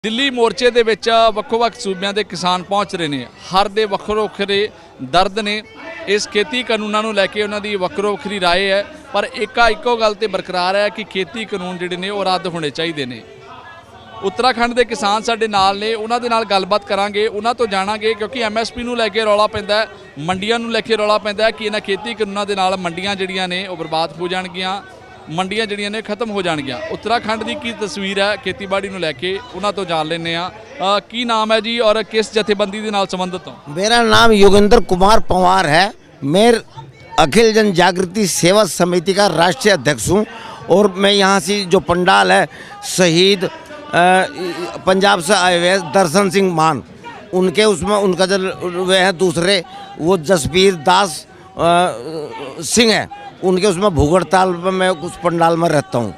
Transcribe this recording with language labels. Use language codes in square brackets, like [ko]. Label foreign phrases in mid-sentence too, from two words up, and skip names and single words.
[pa] ਦਿੱਲੀ ਮੋਰਚੇ ਦੇ ਵਿੱਚ ਵੱਖੋ-ਵੱਖ ਸੂਬਿਆਂ ਦੇ ਕਿਸਾਨ ਪਹੁੰਚ ਰਹੇ ਨੇ। ਹਰ ਦੇ ਵੱਖਰੇ ਦਰਦ ਨੇ। ਇਸ ਖੇਤੀ ਕਾਨੂੰਨਾਂ ਨੂੰ ਲੈ ਕੇ ਉਹਨਾਂ ਦੀ ਵੱਖਰੀ ਰਾਏ ਹੈ, ਪਰ ਇੱਕੋ ਗੱਲ ਤੇ ਬਰਕਰਾਰ ਹੈ ਕਿ ਖੇਤੀ ਕਾਨੂੰਨ ਜਿਹੜੇ ਨੇ ਉਹ ਰੱਦ ਹੋਣੇ ਚਾਹੀਦੇ ਨੇ। ਉੱਤਰਾਖੰਡ ਕੇ ਕਿਸਾਨ ਸਾਡੇ ਨਾਲ ਨੇ, ਉਨ੍ਹਾਂ ਦੇ ਨਾਲ ਗੱਲਬਾਤ ਕਰਾਂਗੇ, ਉਨ੍ਹਾਂ ਤੋ ਜਾਣਾਂਗੇ ਕਿਉਂਕਿ MSP ਨੂੰ ਲੈਕੇ ਰੌਲਾ ਪੈਂਦਾ ਹੈ, ਮੰਡੀਆਂ ਨੂੰ ਲੈਕੇ ਰੌਲਾ ਪੈਂਦਾ ਹੈ ਕਿ ਇਨ੍ਹਾਂ ਖੇਤੀ ਕਾਨੂੰਨਾਂ ਦੇ ਨਾਲ ਮੰਡੀਆਂ ਜਿਹੜੀਆਂ ਨੇ ਵੋ ਬਰਬਾਦ ਹੋ ਜਾਣਗੀਆਂ, ਮੰਡੀਆਂ ਜਿਹੜੀਆਂ ਨੇ ਖ਼ਤਮ ਹੋ ਜਾਣਗੀਆਂ। ਉੱਤਰਾਖੰਡ ਕੀ ਕੀ ਤਸਵੀਰ ਹੈ ਖੇਤੀਬਾੜੀ ਨੂੰ ਲੈਕੇ, ਉਨ੍ਹਾਂ ਤੋ ਜਾਣ ਲੈਂਦੇ ਆ। ਕੀ ਨਾਮ ਹੈ ਜੀ ਔਰ ਕਿਸ ਜਥੇਬੰਦੀ ਦੇ ਨਾਲ ਸੰਬੰਧਿਤ ਹੋ? [hi] मेरा नाम योगेंद्र कुमार पंवार है। मैं अखिल जन जागृति सेवा समिति का राष्ट्रीय अध्यक्ष हूँ और मैं यहाँ से जो पंडाल है शहीद पंजाब से आए हुए दर्शन सिंह मान, उनके उसमें उनका जो वे हैं दूसरे वो जसबीर दास सिंह है, उनके उसमें भूगड़ताल में मैं उस पंडाल में रहता हूँ।